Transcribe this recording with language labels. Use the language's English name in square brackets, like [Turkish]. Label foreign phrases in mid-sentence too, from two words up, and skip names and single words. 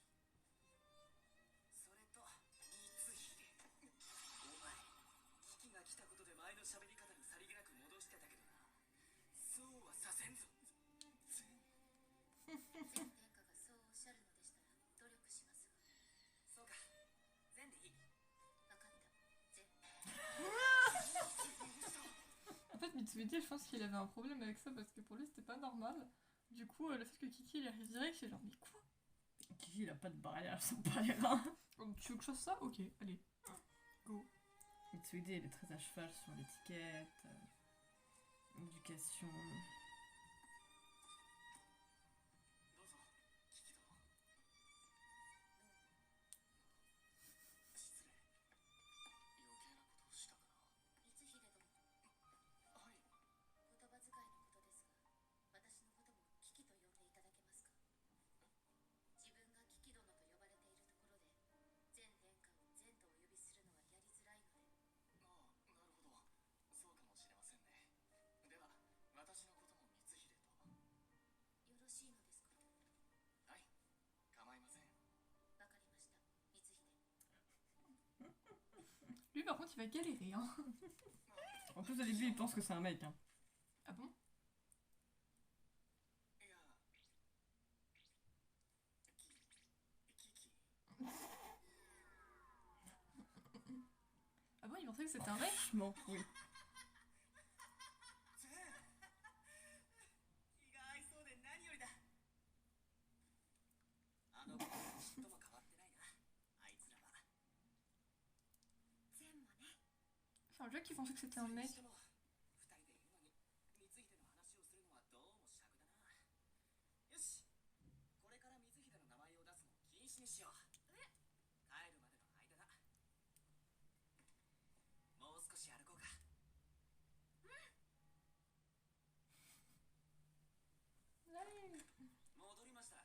[Japanese] それと光秀、お前危機が来たことで前の喋り方にさりげなく戻してたけどな。そうはさせんぞ。全天下がそうおっしゃるのでしたら努力しますが。そうか、全でいい。分かった。全。 [French] En fait, Mitsubishi, je pense qu'il avait un problème avec ça parce que pour lui c'était pas normal. Du coup, le fait que Kiki il arrive direct, c'est genre, mais quoi? Kiki, il a pas de barrière, sans pas les reins. Oh, tu veux que je fasse ça? Ok, allez. Go. Mitsuide, il est très à cheval sur l'étiquette, éducation. [Japanese] どうぞ、キキ殿。失礼。余計なことをしたかな。光秀殿、はい。言葉遣いのことですが、私のこともキキと呼んでいただけますか。自分がキキ殿と呼ばれているところで、全殿下を全とお呼びするのはやりづらいので。ああ、なるほど。そうかもしれませんね。では、私のことも光秀と。よろしいのですか。はい、構いません。わかりました、光秀。 [French] Lui, par contre, il va galérer, hein. En plus, au début, il pense que c'est un mec. Hein. Ah bon? [Japanese] いや、キキ。 [French] Ah bon, il pensait que c'était un mec? Franchement, oui. [Japanese] 全気が合いそうで何よりだ。あの子とちっとも変わってないな、あいつらは。全もね。 [French] Enfin, Jack, il pensait que c'était un mec. [Japanese] 二人でいるのに光秀の話をするのはどうも尺だな。よし、これから光秀の名前を出すのを禁止にしよう。帰るまでの間だ。もう少し歩こうか。戻りました。